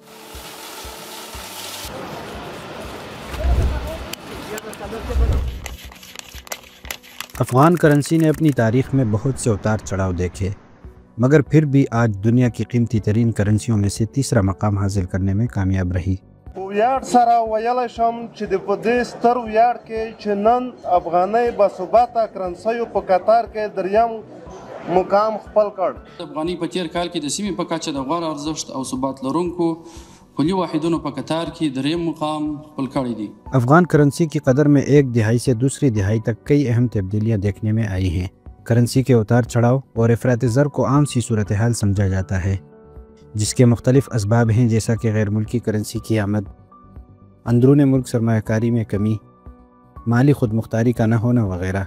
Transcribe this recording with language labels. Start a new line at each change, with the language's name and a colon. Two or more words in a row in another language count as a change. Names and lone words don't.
Urdu: افغان کرنسی نے اپنی تاریخ میں بہت سے اتار چڑھاؤ دیکھے، مگر پھر بھی آج دنیا کی قیمتی ترین کرنسیوں میں سے تیسرا مقام حاصل کرنے میں کامیاب رہی.
Pashto: ویاړ سره ویلی شم چې د په دې ستر ویاړ کې چې نن افغانۍ باثباته کرنسیو په قطار کې دریم مقام خپل کړ. افغانۍ په تېر کال کې د سیمې په کچه د غوره ارزښت او ثبات لرونکو پولي واحدونو په قطار کې دریم مقام خپل کړی دی.
Urdu: افغان کرنسی کی قدر میں ایک دہائی سے دوسری دہائی تک کئی اہم تبدیلیاں دیکھنے میں آئی ہیں. کرنسی کے اتار چڑھاؤ اور افراط زر کو عام سی صورت حال سمجھا جاتا ہے، جس کے مختلف اسباب ہیں، جیسا کہ غیر ملکی کرنسی کی آمد، اندرون ملک سرمایہ کاری میں کمی، مالی خود مختاری کا نہ ہونا وغیرہ.